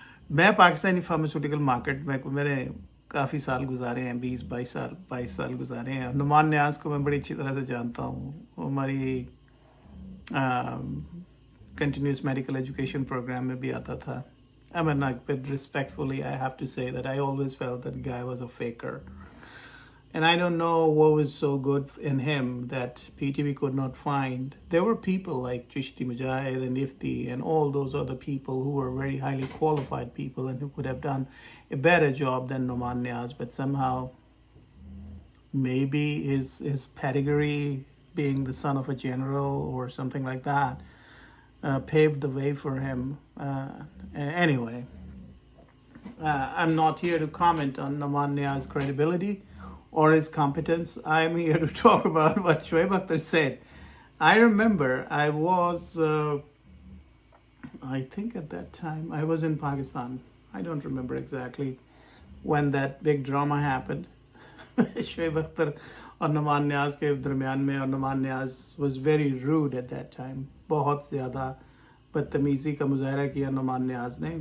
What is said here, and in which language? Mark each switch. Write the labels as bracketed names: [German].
[Urdu] میں Pakistani pharmaceutical market میں میرے کافی سال گزارے ہیں, 22 سال گزارے ہیں. نعمان نیاز کو میں بڑی اچھی طرح سے جانتا ہوں. وہ ہماری کنٹینیوس میڈیکل ایجوکیشن پروگرام میں بھی آتا تھا. [English] I mean, like, but respectfully, I have to say that I always felt that guy was a faker. And I don't know what was so good in him that PTV could not find. There were people like Chishti Mujahid and Ifti and all those other people who were very highly qualified people and who could have done a better job than Noman Niaz. But somehow, maybe his pedigree, being the son of a general or something like that, paved the way for him. Anyway, I'm not here to comment on Noman Niaz's credibility or his competence. I'm here to talk about what Shoaib Akhtar said. I remember I was, I think at that time, I was in Pakistan. I don't remember exactly when that big drama happened. [Urdu] Shoaib Akhtar اور نعمان نیاز کے درمیان میں, اور نعمان نیاز [English] was very rude at that time. [Urdu] بہت زیادہ بدتمیزی کا مظاہرہ کیا نعمان نیاز نے.